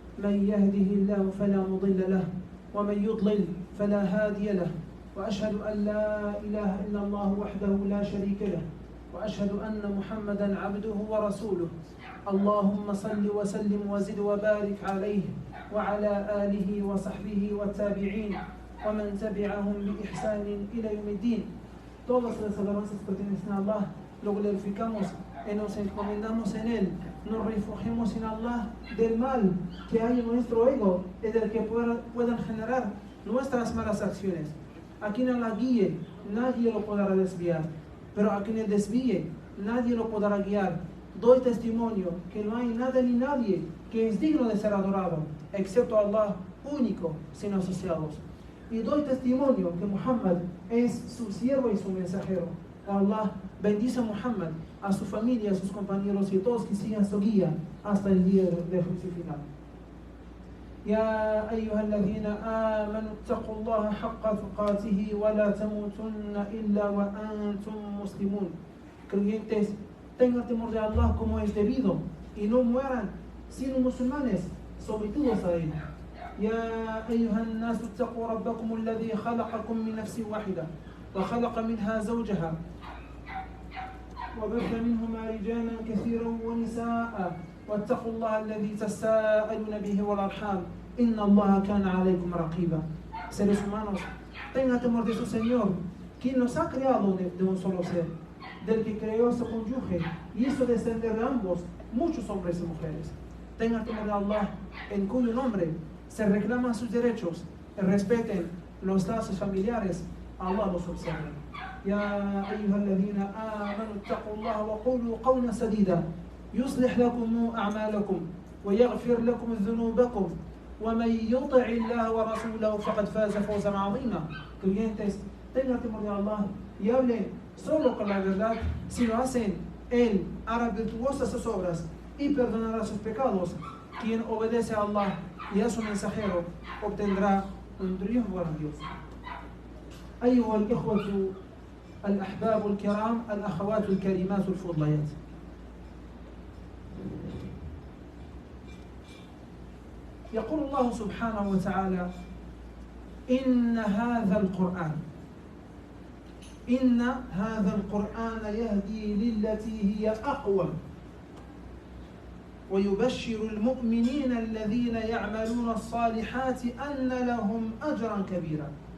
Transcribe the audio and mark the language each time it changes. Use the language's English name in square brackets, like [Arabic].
[Arabic] من يهده الله فلا مضل له ومن يضلل فلا هادي له، وأشهد أن لا إله إلا الله وحده لا شريك له، وأشهد أن محمدا عبده ورسوله. اللهم صل وسلم وزد وبارك عليه وعلى آله وصحبه والتابعين ومن تبعهم بإحسان إلى يوم الدين. [Spanish] Todas las alabanzas pertenecen a Allah, lo glorificamos y nos encomendamos en Él. Nos refugiamos en Allah del mal que hay en nuestro ego y del que puedan generar nuestras malas acciones. A quien Allah guíe, nadie lo podrá desviar, pero a quien Él desvíe, nadie lo podrá guiar. Doy testimonio que no hay nada ni nadie que es digno de ser adorado, excepto Allah, único, sin asociados. Y doy testimonio que Muhammad es su siervo y su mensajero. Allah bendice a Muhammad, a su familia, a sus compañeros y a todos que sigan su guía hasta el día del juicio final. [Arabic] يا أيها الذين آمنوا اتقوا الله حق تقاته ولا تموتن إلا وأنتم مسلمون. [Spanish] Creyentes, tengan temor de Allah como es debido y no mueran sino musulmanes sometidos a él. [Arabic] يا أيها الناس اتقوا ربكم الذي خلقكم من نفس واحدة وخلق منها زوجها وبث منهما رجالا كثيرا ونساء واتقوا الله الذي تساءلون به والأرحام إن الله كان عليكم رقيبا. [Spanish] Seres humanos, tengan temor de su Señor, quien nos ha creado de un solo ser, del que creó a su cónyuge y hizo descender de ambos muchos hombres y mujeres. Tengan temor de Allah, en cuyo nombre se reclaman sus derechos y respeten los lazos familiares. Allah los observa. [Arabic] يا أيها الذين آمنوا اتقوا الله وقولوا قولا سديدا يصلح لكم أعمالكم ويغفر لكم ذنوبكم ومن يطع الله ورسوله فقد فاز فوزا عظيما. [Spanish] Creyentes, tengan temor de Allah y hablen solo con la verdad. Si lo hacen, Él hará virtuosas sus obras y perdonará sus pecados. Quien obedece a Allah y a su mensajero obtendrá un triunfo grandioso. [Arabic] أيها الإخوة الأحباب الكرام، الأخوات الكريمات الفضليات، يقول الله سبحانه وتعالى: إن هذا القرآن يهدي للتي هي أقوم ويبشر المؤمنين الذين يعملون الصالحات أن لهم أجرا كبيرا.